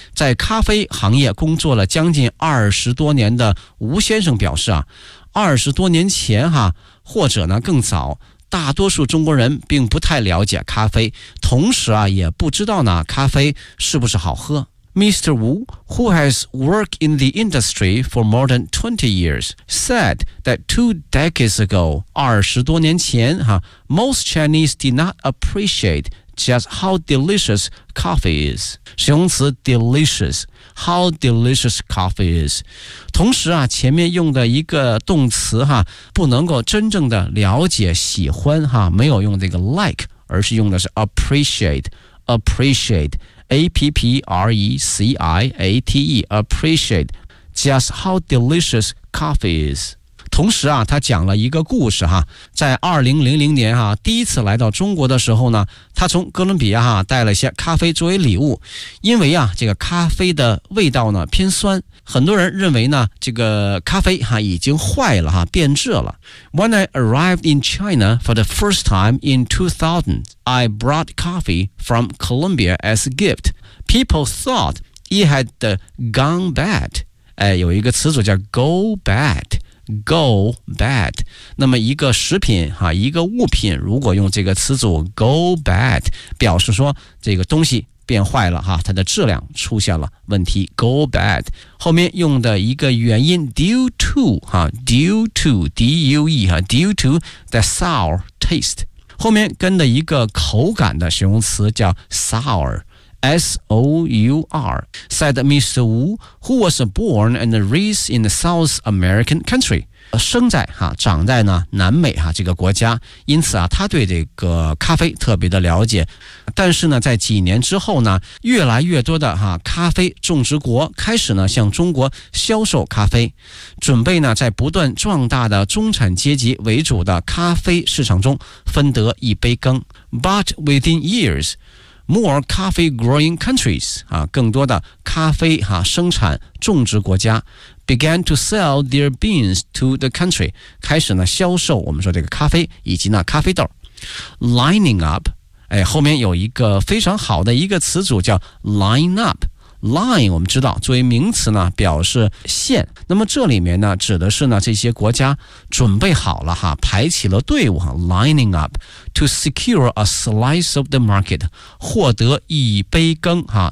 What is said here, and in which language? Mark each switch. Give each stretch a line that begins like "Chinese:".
Chinese: 在咖啡行业工作了将近20多年的吴先生表示啊，20多年前哈，或者呢更早。大多数中国人并不太了解咖啡，同时啊，也不知道呢咖啡是不是好喝。
English: Mr. Wu, who has worked in the industry for more than 20 years, said that two decades ago,
Chinese: 20多年前哈
English: ,most Chinese did not appreciate just how delicious coffee is.
Chinese: 形容词
English: delicious, how delicious coffee is.
Chinese: 同时啊，前面用的一个动词哈，不能够真正的了解喜欢哈，没有用这个 like, 而是用的是 appreciate, appreciate.
English: A-P-P-R-E-C-I-A-T-E, appreciate just how delicious coffee is.
Chinese: 同时啊，他讲了一个故事哈，在2000年哈，第一次来到中国的时候呢，他从哥伦比亚哈带了一些咖啡作为礼物，因为啊，这个咖啡的味道呢偏酸，很多人认为呢，这个咖啡哈已经坏了哈，变质了。
English: When I arrived in China for the first time in 2000,I brought coffee from Colombia as a gift. People thought it had gone bad.
Chinese: 哎，有一个词组叫 go bad, go bad. 那么一个食品哈，一个物品，如果用这个词组 go bad， 表示说这个东西变坏了哈，它的质量出现了问题 ，go bad。后面用的一个原因 due to 哈 ，due to d u e 哈 ，
English: due to the sour taste。
Chinese: 后面跟的一个口感的形容词叫 sour, S-O-U-R,
English: said Mr. Wu, who was born and raised in the South American country.
Chinese: 生在哈，长在呢南美哈这个国家，因此啊，他对这个咖啡特别的了解。但是呢，在几年之后呢，越来越多的哈咖啡种植国开始呢向中国销售咖啡，准备呢在不断壮大的中产阶级为主的咖啡市场中分得一杯羹。
English: But within years, more coffee growing countries
Chinese: 啊，更多的咖啡哈生产种植国家。
English: Began to sell their beans to the country.
Chinese: 开始呢销售我们说这个咖啡以及呢咖啡豆。
English: Lining up,
Chinese: 哎，后面有一个非常好的一个词组叫 line up. Line 我们知道作为名词呢表示线。那么这里面呢指的是呢这些国家准备好了哈，排起了队伍 ,
English: lining up, to secure a slice of the market,
Chinese: 获得一杯羹哈。